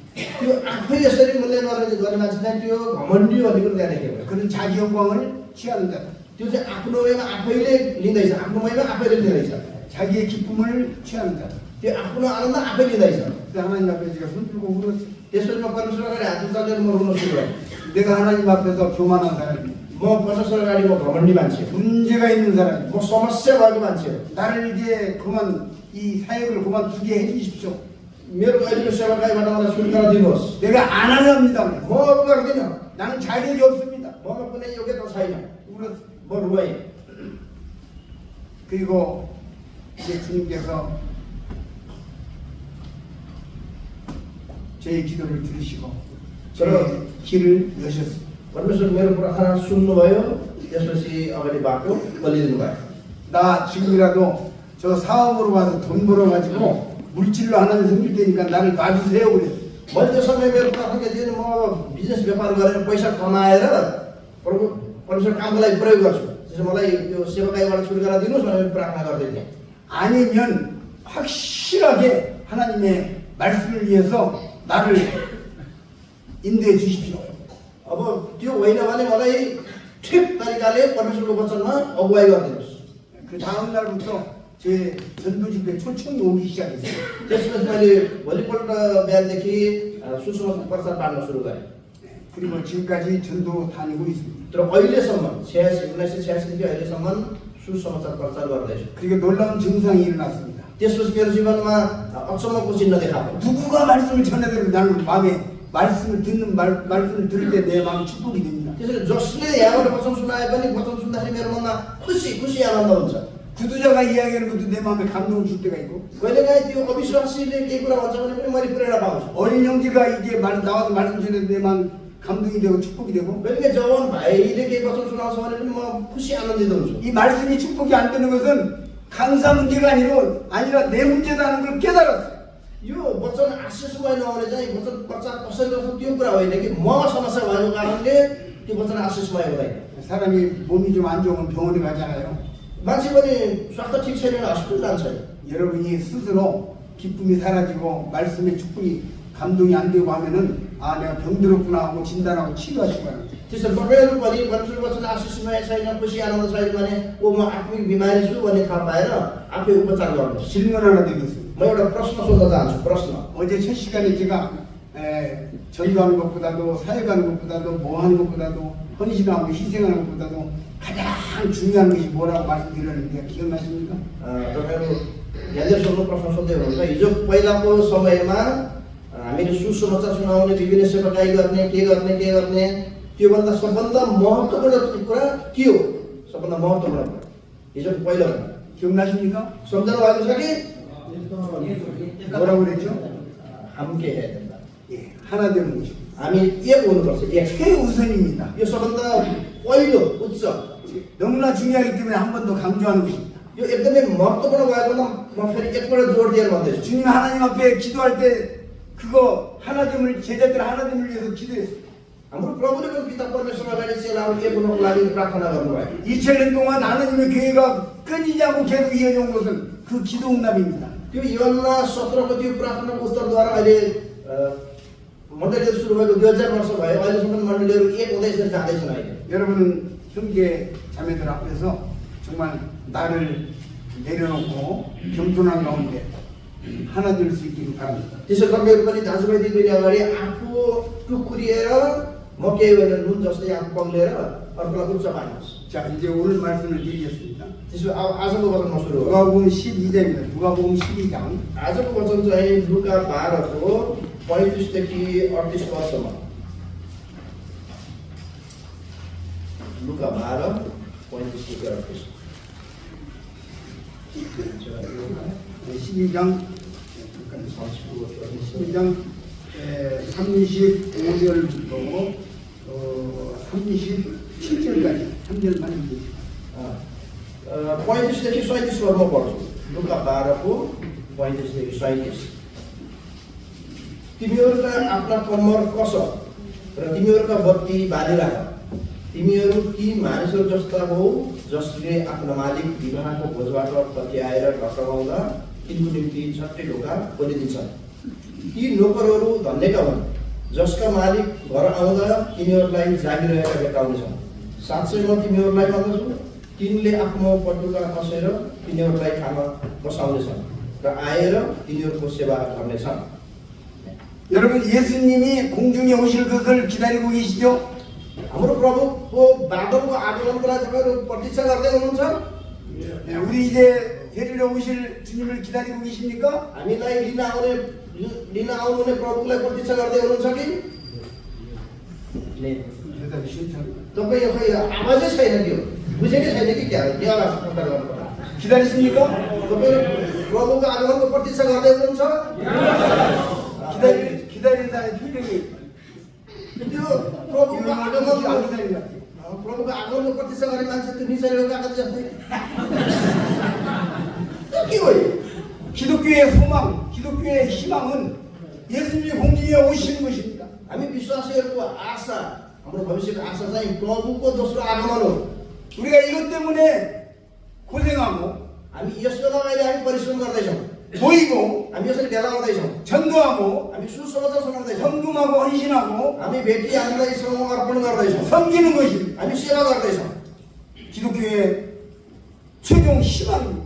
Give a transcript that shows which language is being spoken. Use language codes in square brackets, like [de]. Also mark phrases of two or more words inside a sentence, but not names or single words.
[ne] त्यो आफै यसरी मूल्य गर्ने मान्छे चाहिँ त्यो घमण्डी भनेको त्यहाँ देखेको [ko] 그는 자기 영광을 취하는 자다. [ne] त्यो चाहिँ आफ्नो वेमा आफैले लिँदैछ आफ्नो महिमा आफैले लिँदैछ [ko] 자기의 기쁨을 취하는 자다. [ne] त्यो आफ्नो आनन्द आफै लिँदैछ [ko] 그래서 하나님 앞에 제가 손 들고 울었어요. [ne] त्यसपछि म परमेश्वर अगाडि हात उचालेर म रुन सुरु गरेँ [ko] 내가 하나님 앞에서 교만한 사람이야. [ne] म परमेश्वर अगाडि म घमण्डी मान्छे हो [ko] 문제가 있는 사람이야. [ne] म समस्या भएको मान्छे हो [ko] 나를 이제 이 사역을 그만두게 해주십시오. [ne] मेरो अहिलेको सेवाकाईबाट मलाई छुटकारा दिनुहोस् [ko] 내가 안 하렵니다. [ne] म गर्दिनँ [ko] 나는 자격이 없습니다. [ne] मलाई कुनै योग्यता छैन [ko] 울었어요. [ne] म रोएँ [ko] 그리고 이제 주님께서 제 기도를 들으시고 제 길을 여셨습니다. [ne] परमेश्वर मेरो प्रार्थना सुन्नुभयो त्यसपछि अगाडि बाटो खोलिदिनु भयो [ko] 나 지금이라도 저 사업으로 가서 돈 벌어가지고 물질로 하나님 섬길 테니까 나를 놔주세요 그랬어. [ne] मैले त्यो समय मेरो प्रार्थना थियो नि म अब बिजनेस व्यापार गरेर पैसा कमाएर प्रभु परमेश्वर कामको लागि प्रयोग गर्छु त्यसो मलाई यो सेवाकाईबाट छुटकारा दिनुहोस् भनेर प्रार्थना गर्दै थिएँ। [ko] 아니면 확실하게 하나님의 말씀을 위해서 나를 인도해 주십시오. [ne] अब त्यो होइन भने मलाई ठिक तरिकाले परमेश्वरको वचनमा अगुवाई गरिदिनुहोस्। [ko] 그 다음 날부터 제 전도 집회 초청이 오기 시작했어요. [ne] त्यसपछि मैले भोलिपल्ट बिहानदेखि सुसमाचार प्रचार बाँड्न सुरु गरेँ। [ko] 그리고 지금까지 전도 다니고 있습니다. [ne] तर अहिलेसम्म 1986 देखि अहिलेसम्म सुसमाचार प्रचार गर्दैछु। [ko] 그리고 놀라운 증상이 일어났습니다. [ne] त्यसपछि मेरो जीवनमा अचम्मको चिन्ह देखा पर्यो। [ko] 누구가 말씀을 전해드리면 나는 마음에 말씀을 듣는 말씀을 들을 때 내 마음이 축복이 됩니다. [ne] त्यसैले जसले यहाँबाट वचन सुनाए पनि वचन सुन्दाखेरि मेरो मनमा खुसी आनन्द हुन्छ। [ko] 구두자가 이야기하는 것도 내 마음에 감동을 줄 때가 있고 [ne] कहिलेकाहीँ त्यो अविश्वासीले केही कुरा भन्छ भने पनि मैले प्रेरणा पाउँछु। [ko] 어린 형제가 이게 나와서 말씀 전해도 내 마음 감동이 되고 축복이 되고 [ne] कहिलेकाहीँ जवान भाइले केही वचन सुनाउँछ भने पनि म खुसी आनन्दित हुन्छु। [ko] 이 말씀이 축복이 안 되는 것은 강사 문제가 아니라 내 문제다는 걸 깨달았어요. [ne] यो वचन आशिषमय नहुने चाहिँ वचन प्रचार कसरी गर्छ त्यो कुरा होइन कि ममा समस्या भएको कारणले त्यो वचन आशिषमय हुँदैन। [ko] 사람이 몸이 좀 안 좋으면 병원에 가잖아요. [ne] मान्छे पनि स्वास्थ्य ठिक छैन भने हस्पिटल जान्छ। [ko] 여러분이 스스로 기쁨이 사라지고 말씀의 축복이 감동이 안 되고 하면은 아 내가 병들었구나 하고 진단하고 치료하시기 바랍니다. [ne] त्यसो तपाईँहरू पनि परमेश्वरको वचन आशिषमय छैन खुसी आनन्द छैन भने ओ म आत्मिक बिमारी छु भन्ने थाहा पाएर आफै उपचार गर्नुहोस्। [ko] 질문 하나 드리겠습니다. [ne] म एउटा प्रश्न सोध्न चाहन्छु। प्रश्न [ko] 어제 첫 시간에 제가 전도하는 것보다도 사역하는 것보다도 뭐 하는 것보다도 헌신하고 희생하는 것보다도 가장 중요한 것이 뭐라고 말씀드렸는데 기억나십니까? [ne] तपाईँहरू यहाँले सोध्नु प्रश्न सोध्दै हुनुहुन्छ। हिजो पहिलाको समयमा हामीले सुसमाचार सुनाउने विभिन्न सेवाकाई गर्ने के गर्ने त्योभन्दा सबभन्दा महत्त्वपूर्ण कुरा के हो? सबभन्दा महत्त्वपूर्ण कुरा हिजोको पहिलो [ko] 기억나십니까? [ne] सम्झनु भएको छ कि? [ko] 뭐라고 그랬죠? 함께 해야 된다। 예, 하나 되는 것입니다. [ne] हामी एक हुनुपर्छ। एक [ko] 최우선입니다. [ne] यो सबभन्दा पहिलो उच्च [ko] 너무나 중요하기 때문에 한 번 더 강조하는 것입니다. [ne] यो एकदमै महत्त्वपूर्ण भएकोमा म फेरि एकपल्ट जोड दिएर भन्दैछु। [ko] 주님 하나님 앞에 기도할 때 그거 하나됨을 제자들 하나됨을 위해서 기도했어요. [ne] हाम्रो प्रभुले पनि पिता परमेश्वर अगाडि चेलाहरू एक हुनको लागि प्रार्थना गर्नुभयो। [ko] 2000년 동안 하나님의 교회가 끊이지 않고 계속 이어져온 것은 그 기도 응답입니다. [ne] त्यो योहन्ना 17 को त्यो प्रार्थनाको उत्तरद्वारा अहिले मण्डलीहरू सुरु भएको 2000 वर्ष भयो। अहिलेसम्म मण्डलीहरू एक हुँदै यसरी जाँदैछन्। अहिले [ko] 여러분은 형제 자매들 앞에서 정말 나를 내려놓고 겸손한 가운데 하나 될 수 있기를 바랍니다. [ne] त्यसो तपाईँहरू पनि दाजुभाइ दिदीबहिनी अगाडि आफू टुक्रिएर म केही होइन नुन जस्तै आफू पग्लेर अर्कोलाई उच्च पार्नुहोस्। [ko] 자 이제 오늘 말씀을 드리겠습니다. [ne] त्यसो आजको वचनमा सुरु हो। [ko] 누가복음 12장입니다. 누가복음 12장 [ne] आजको वचन चाहिँ लुका 12 को 35 देखि 38 वर्षसम्म। लुका 12 35 देखि 38। [ko] 12장 35절부터 37절까지 3절만 읽으세요. [ne] 35 देखि 37 वर्ष म पढ्छु। लुका 12 को 35 देखि 37। तिमीहरूका आफ्ना कम्मर कस र तिमीहरूका बत्ती बालिराख। तिमीहरू ती मानिसहरू जस्ता हो जसले आफ्नो मालिक विवाहको भोजबाट फर्किआएर ढकढकाउँदा तिनको निम्ति झट्टै ढोका खोलिदिन्छन्। ती नोकरहरू धन्यका हुन् जसका मालिक घर आउँदा तिनीहरूलाई जागिरहेका भेटाउनेछन्। साँच्चै म तिमीहरूलाई भन्दछु तिनले आफ्नो पटुका कसेर तिनीहरूलाई खाना बसाउनेछन् र आएर तिनीहरूको सेवा गर्नेछन्। [ko] 여러분 예수님이 공중에 오실 것을 기다리고 계시죠? [ne] हाम्रो प्रभुको बादलको आगमनको लागि तपाईँहरू प्रतीक्षा गर्दै हुनुहुन्छ? [ko] 네, 우리 이제 데리러 오실 주님을 기다리고 계십니까? [ne] हामीलाई लिन आउनुहुने प्रभुलाई प्रतीक्षा गर्दै हुनुहुन्छ कि? [ko] 대답이 싫다고요. [ne] तपाईँ यो खै आवाजै छैन त्यो बुझेकै छैन कि क्या के आवाज प्रचार गर्नुपर्छ? [ko] 기다리십니까? [ne] तपाईँ प्रभुको आगमनको प्रतीक्षा गर्दै हुनुहुन्छ? [ko] 기다리는 사람의 표정이 [ne] त्यो प्रभुको [ko] 안 [ne] आगमनको [ko] 기다리는 것 같아요. [ne] प्रभुको आगमनको प्रतीक्षा गर्ने मान्छे त्यो निचेर गएको जस्तै के हो यो? [ko] 기독교의 소망, 기독교의 희망은 예수님이 공중에 오시는 것입니다. [ne] हामी विश्वासीहरूको आशा हाम्रो भविष्यको आशा चाहिँ प्रभुको दोस्रो आगमन हो। [ko] 우리가 이것 때문에 고생하고 [ne] हामी यसको लागि अहिले हामी परिश्रम गर्दैछौँ, [ko] 모이고 [ne] हामी यसरी भेला हुँदैछौँ, [ko] 전도하고 [ne] हामी सुसमाचार सुनाउँदैछौँ, [ko] 헌금하고 헌신하고 [ne] हामी भेटी हामीलाई समूह अर्पण गर्दैछौँ, [ko] 섬기는 것입니다. [ne] हामी सेवा गर्दैछौँ। [ko] 기독교의 최종 희망입니다.